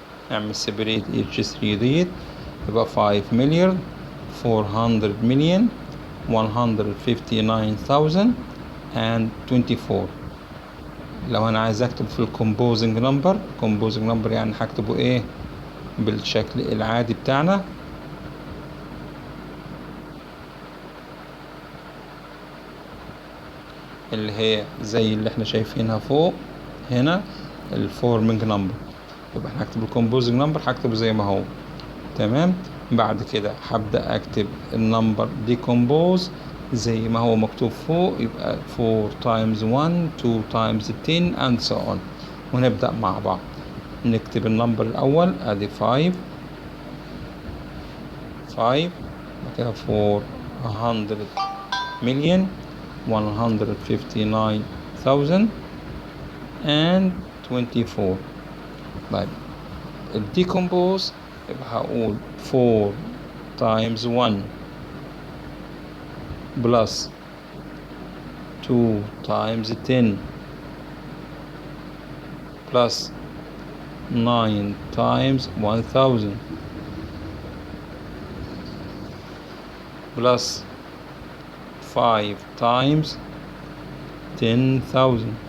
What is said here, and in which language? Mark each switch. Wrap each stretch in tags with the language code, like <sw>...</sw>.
<ar>نعمل</ar> <en>separate each 3 digit</en> <ar>يبقى</ar> <en>5 million، 400 million، 159,000 and 24.</en> <ar>لو انا عايز اكتب في الكومبوزنج نمبر، كومبوزنج نمبر يعني هكتبه ايه؟ بالشكل العادي بتاعنا. اللي هي زي اللي احنا شايفينها فوق هنا الفورمنج نمبر. يبقى احنا هكتب الكومبوزنج نمبر هكتبه زي ما هو. تمام. بعد كده هبدأ اكتب النمبر ديكومبوز زي ما هو مكتوب فوق، يبقى</ar> <en>4 times 1، 2 times 10 and so on.</en> <ar>ونبدأ مع بعض. نكتب النمبر الأول ادي 5، 5 كده</ar> <en>400 million 159,000 and 24.</en> <ar>طيب الديكومبوز يبقى هقول</ar> <en>4 times 1 plus 2 times 10 plus 9 times 1000 plus 5 times 10,000.</en>